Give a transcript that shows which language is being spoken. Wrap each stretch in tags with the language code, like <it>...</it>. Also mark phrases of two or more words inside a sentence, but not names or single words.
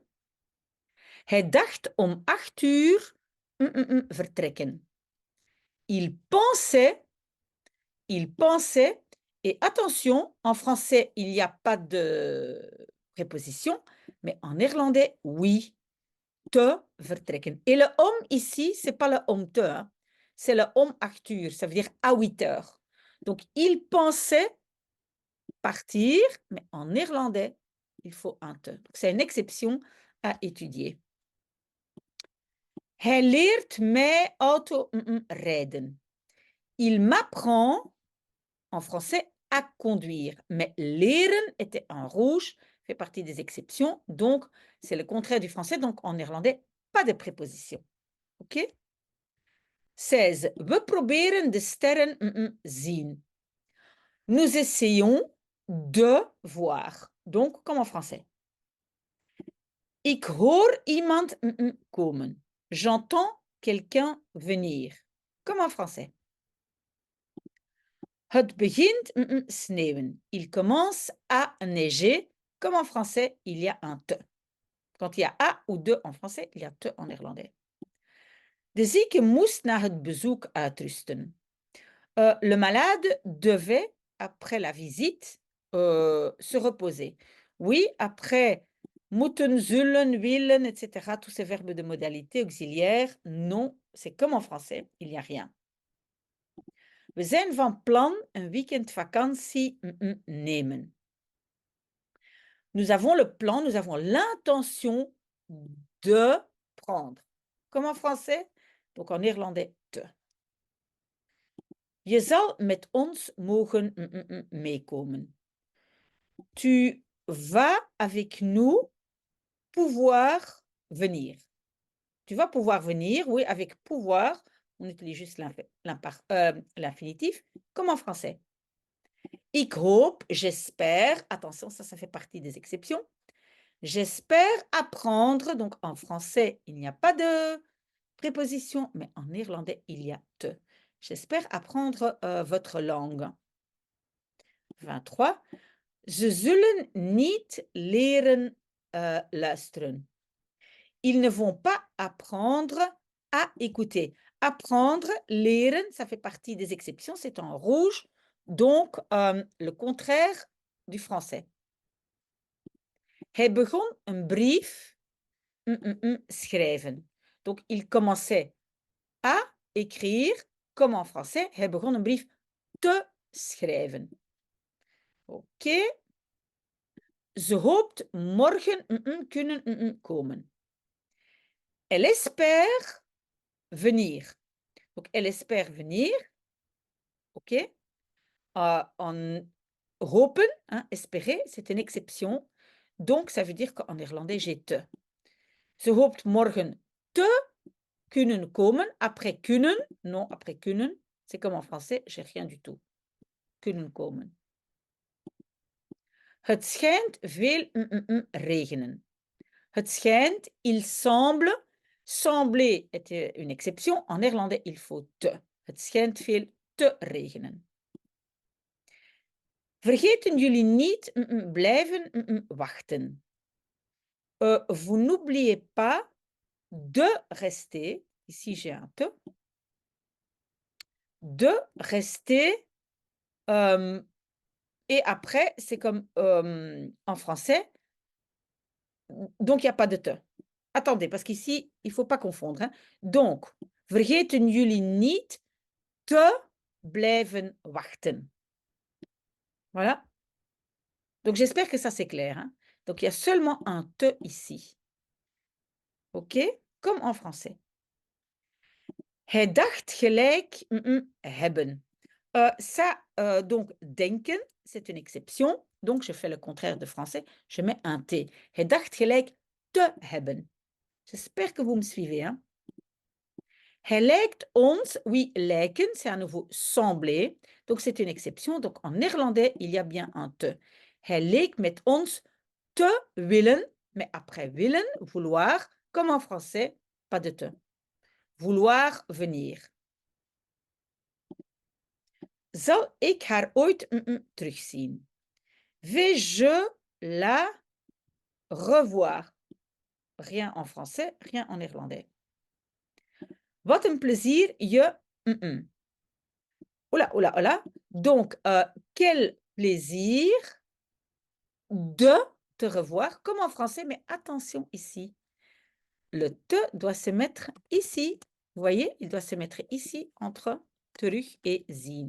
<nl>Hij dacht om 8 uur vertrekken.</nl> <fr>Il pensait, et attention, en français, il n'y a pas de préposition, mais en néerlandais, oui,</fr> <nl>te vertrekken.</nl> <fr>Et le om ici, c'est pas le</fr> <nl>om te,</nl> <fr>hein, c'est le</fr> <nl>om 8 uur,</nl> <fr>ça veut dire à 8 heures. Donc, il pensait partir, mais en néerlandais, il faut un te. C'est une exception à étudier.</fr> <nl>Hij leert mij auto rijden.</nl> <fr>Il m'apprend, en français, à conduire. Mais leren était en rouge, fait partie des exceptions. Donc, c'est le contraire du français. Donc, en néerlandais, pas de préposition. OK? 16.</fr> <nl>We proberen de sterren zien.</nl> <fr>Nous essayons de voir. Donc, comme en français.</fr> <nl>Ik hoor iemand komen.</nl> <fr>J'entends quelqu'un venir. Comme en français.</fr> <nl>Het begint sneeuwen.</nl> <fr>Il commence à neiger. Comme en français, il y a un te. Quand il y a a ou de en français, il y a te en néerlandais.</fr> <nl>De zieke moest na het bezoek uitrusten.</nl> <fr>Le malade devait, après la visite, se reposer. Oui, après</fr> <nl>moeten, zullen, willen,</nl> <fr>etc., tous ces verbes de modalité auxiliaire, non, c'est comme en français, il n'y a rien.</fr> <nl>We zijn van plan een weekendvakantie nemen.</nl> <fr>Nous avons le plan, nous avons l'intention de prendre. Comme en français, donc en néerlandais, te.</fr> <nl>Je zal met ons mogen meekomen.</nl> <fr>Tu vas avec nous pouvoir venir. Tu vas pouvoir venir, oui, avec pouvoir, on utilise juste l'infinitif, comme en français.</fr> <nl>Ik hoop,</nl> <fr>j'espère, attention, ça fait partie des exceptions. J'espère apprendre, donc en français, il n'y a pas de préposition, mais en néerlandais, il y a te. J'espère apprendre votre langue. 23.</fr> <nl>Ze zullen niet leren luisteren.</nl> <fr>Ils ne vont pas apprendre à écouter. Apprendre, leren, ça fait partie des exceptions, c'est en rouge, donc le contraire du français.</fr> <nl>Hij begon een brief schrijven.</nl> <fr>Donc, il commençait à écrire, comme en français,</fr> <nl>hij begon een brief te schrijven.</nl> <fr>OK.</fr> <nl>Ze hoopt morgen kunnen komen.</nl> <fr>Elle espère venir. Donc, elle espère venir. OK. En hopen, hein, espérer, c'est une exception. Donc, ça veut dire qu'en néerlandais, j'ai te.</fr> <nl>Ze hoopt morgen te kunnen komen.</nl> <fr>Après kunnen, non, après kunnen, c'est comme en français, j'ai rien du tout.</fr> <nl>Kunnen komen. Het schijnt veel regenen. Het schijnt,</nl> <fr>il semble. Sembler est une exception. En néerlandais, il faut te.</fr> <nl>Het schijnt veel te regenen. Vergeten jullie niet blijven wachten.</nl> <fr>Vous n'oubliez pas de rester, ici j'ai un te, de rester, et après c'est comme en français, donc il n'y a pas de te. Attendez, parce qu'ici, il ne faut pas confondre, hein. Donc,</fr> <nl>vergeten jullie niet te blijven wachten.</nl> <fr>Voilà. Donc, j'espère que ça c'est clair, hein. Donc, il y a seulement un te ici. OK? Comme en français.</fr> <nl>Hij dacht gelijk hebben.</nl> <fr>Ça, donc, denken, c'est une exception. Donc, je fais le contraire de français. Je mets un T.</fr> <nl>Hij dacht gelijk te hebben.</nl> <fr>J'espère que vous me suivez, hein.</fr> <nl>Hij lijkt ons, oui, lijken,</nl> <fr>c'est à nouveau sembler. Donc, c'est une exception. Donc, en néerlandais, il y a bien un te.</fr> <nl>Hij leek met ons te willen,</nl> <fr>mais après willen, vouloir, comme en français, pas de te. Vouloir venir.</fr> <nl>Zal ik haar ooit terugzien?</nl> <fr>Vais-je la revoir? Rien en français, rien en néerlandais.</fr> <nl>Wat een plezier je...</nl> <fr>Oula, oula, oula. Donc, quel plaisir de te revoir, comme en français, mais attention ici. Le te doit se mettre ici. Vous voyez, il doit se mettre ici entre terug et zien.</fr>